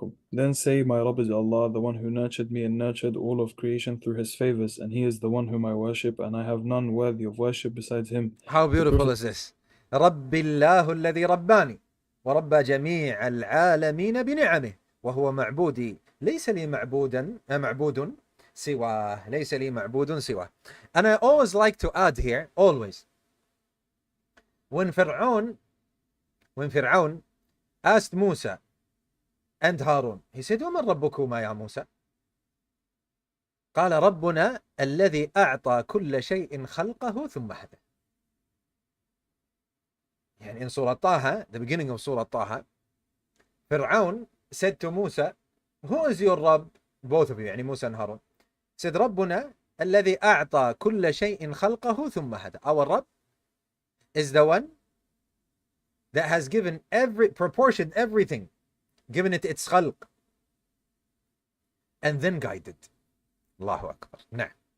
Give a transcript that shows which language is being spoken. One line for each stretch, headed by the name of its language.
English: Then say, my Rabb is Allah, the one who nurtured me and nurtured all of creation through His favors, and He is the one whom I worship, and I have none worthy of worship besides Him. How beautiful is this?
Arabic: رب الله الذي رباني ورب جميع العالمين بنعمه وهو معبودي ليس لي معبود سواه ليس لي معبود سواه.
English: And I always like to add here, always, when Fir'aun asked Musa and Harun, he said,
Arabic: وَمَنْ رَبُّكُمَا يَا موسى? قال ربنا الذي أعطى كل شيء خلقه ثم هدى. يعني
English: in Surah Taha, the beginning of Surah Taha, Fir'aun said to Musa, who is your Rabb? Both of you,
Arabic: يعني
English: Musa and Harun.
Arabic: Said ربنا الذي أعطى كل شيء خلقه ثم هدى.
English: Our Rabb is the one that has given proportioned everything, given it its khalq, and then guided.
Arabic: Allahu Akbar. نعم.